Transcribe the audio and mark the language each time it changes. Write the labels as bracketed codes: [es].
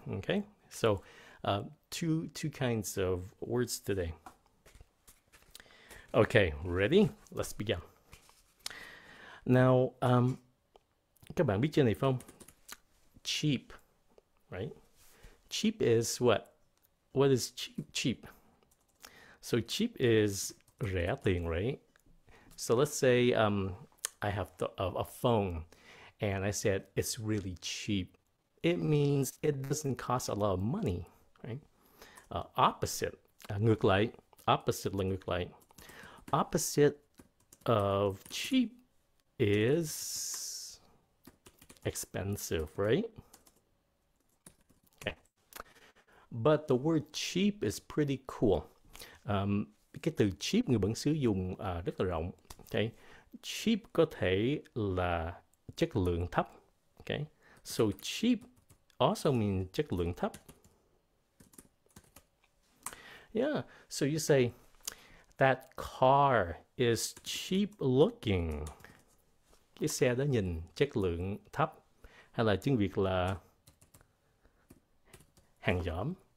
[en] Okay, so two kinds of words today. Okay, ready? Let's begin. [vi] Now, các bạn biết trên này không? [en] Cheap, right? Cheap is what? What is cheap? So cheap is [vi] rẻ tiền, [en] right? So let's say I have a phone and I said it's really cheap. It means it doesn't cost a lot of money, right? Opposite, [vi] ngược lại. Opposite là ngược lại. [en] Opposite of cheap is expensive, right? Okay. But the word cheap is pretty cool. [vi] Cái từ cheap người bản xứ dùng rất là rộng. Okay. Cheap có thể là chất lượng thấp. Okay. [en] So cheap also means [vi] chất lượng thấp. [en] Yeah. So you say that car is cheap looking. [vi] Cái xe đó nhìn chất lượng thấp. Hay là tiếng Việt là hàng dỏm.